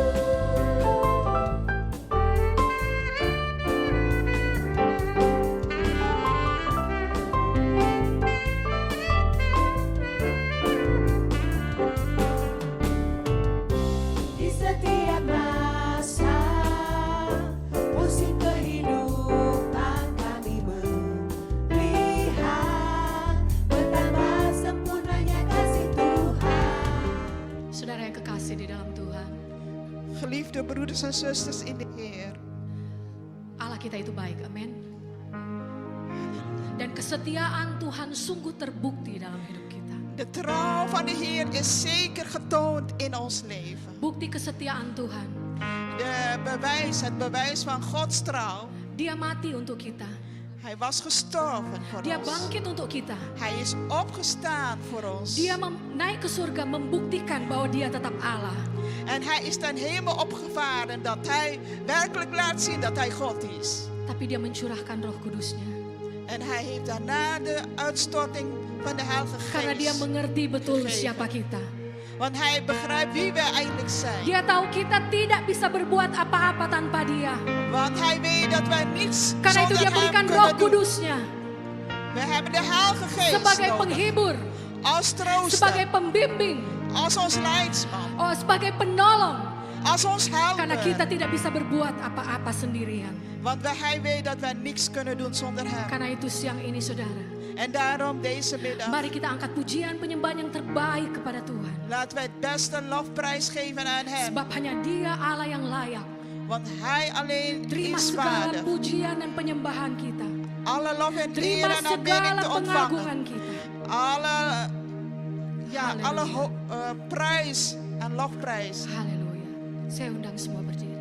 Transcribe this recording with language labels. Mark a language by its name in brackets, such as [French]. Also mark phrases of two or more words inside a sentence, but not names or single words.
[Indonesian] Di setiap masa, musim kehidupan kami melihat betapa sempurnanya kasih Tuhan. Saudara yang kekasih di dalam Tuhan, [Dutch] Geliefde broeders en zusters in de Heer. [Indonesian] Allah kita itu baik, amin. Dan kesetiaan Tuhan sungguh terbukti dalam hidup kita. [Dutch] De trouw van de Heer is zeker getoond in ons leven. [Indonesian] Bukti kesetiaan Tuhan, [Dutch] Het bewijs van Gods trouw. [Indonesian] Dia mati untuk kita, [Dutch] Hij was gestorven voor [Indonesian] Dia [Dutch] ons. [Indonesian] bangkit untuk kita. [Dutch] Hij is opgestaan voor ons. [Indonesian] Dia naik ke surga membuktikan bahwa dia tetap Allah. [Dutch] En hij is ten hemel opgevaren dat hij werkelijk laat zien dat hij God is. [Indonesian] Tapi dia mencurahkan Roh Kudusnya. [Dutch] En hij heeft daarna de uitstorting van de Heilige [Indonesian] Karena dia [Dutch] Geest. [Indonesian] mengerti betul [Dutch] Gegeven. [Indonesian] siapa kita. [Dutch] Want hij begrijpt wie wij eigenlijk zijn. [Indonesian] Dia tahu kita tidak bisa berbuat apa-apa tanpa dia. [Dutch] Want hij weet dat wij niets [Indonesian] Karena itu [Dutch] zonder [Indonesian] dia [Dutch] hem [Indonesian] berikan Roh [Dutch] kunnen doen. [Indonesian] Kudusnya [Dutch] We hebben de Heilige Geest [Indonesian] sebagai [Dutch] nodig. [Indonesian] penghibur, [Dutch] Als trooster, [Indonesian] sebagai pembimbing, [Dutch] als ons leidsman, [Indonesian] sebagai penolong. [Dutch] als ons [Indonesian] Karena kita [Dutch] helper. [Indonesian] tidak bisa berbuat apa-apa sendirian. [Dutch] Want hij weet dat wij niks kunnen doen zonder hem. [Indonesian] Karena itu siang ini saudara, [Dutch] En daarom deze middag, [Indonesian] mari kita angkat pujian penyembahan yang terbaik kepada Tuhan. [Dutch] laten wij het beste lofprijs geven aan hem. [Indonesian] Sebab hanya dia Allah yang layak. [Dutch] Want hij alleen [Indonesian] Terima [Dutch] is [Indonesian] segala [Dutch] waardig. [Indonesian] pujian dan penyembahan kita. [Dutch] Alle lof en eer [Indonesian] Terima [Dutch] en aanbidding [Indonesian] segala [Dutch] te ontvangen. [Indonesian] pengagungan kita. [Dutch] Alle prijs en lofprijs [Indonesian] Haleluya. Saya undang semua berdiri.